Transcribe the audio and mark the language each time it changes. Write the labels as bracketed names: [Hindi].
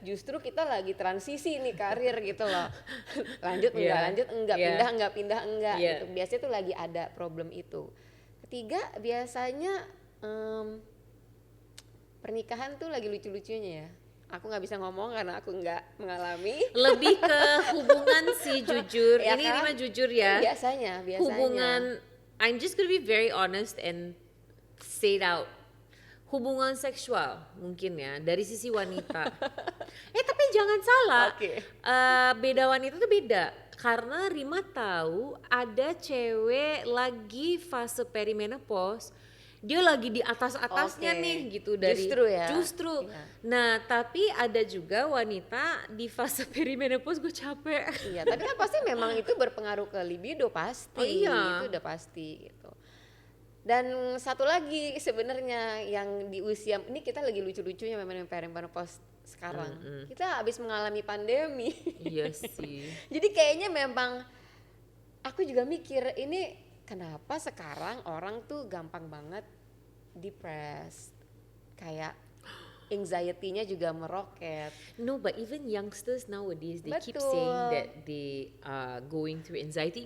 [Indonesian] Justru kita lagi transisi nih karir gitu loh. Lanjut enggak, pindah enggak gitu. Biasanya tuh lagi ada problem itu. Ketiga, biasanya pernikahan tuh lagi lucu-lucunya ya. Aku nggak bisa ngomong karena aku nggak mengalami. Lebih ke hubungan sih jujur. Ya Ini kan? Rima jujur ya. Biasanya. [English] Hubungan, I'm just gonna be very honest and say it out. [Indonesian] Hubungan seksual mungkin ya dari sisi wanita. Tapi jangan salah. Oke. Beda wanita tuh beda. karena Rima tahu ada cewek lagi fase perimenopause, dia lagi di atas-atasnya Oke. nih gitu dari Justru ya? justru. Iya. Nah, tapi ada juga wanita di fase perimenopause gue capek. Iya, tapi kan pasti memang itu berpengaruh ke libido pasti, Oh iya. itu udah pasti gitu. Dan satu lagi sebenarnya yang di usia ini kita lagi lucu-lucunya memang perimenopause sekarang. Kita habis mengalami pandemi. Iya sih. Jadi kayaknya memang aku juga mikir ini kenapa sekarang orang tuh gampang banget depressed, kayak anxiety-nya juga meroket. [English] No, but even youngsters nowadays they keep [Indonesian] Betul. [English] saying that they are going through anxiety.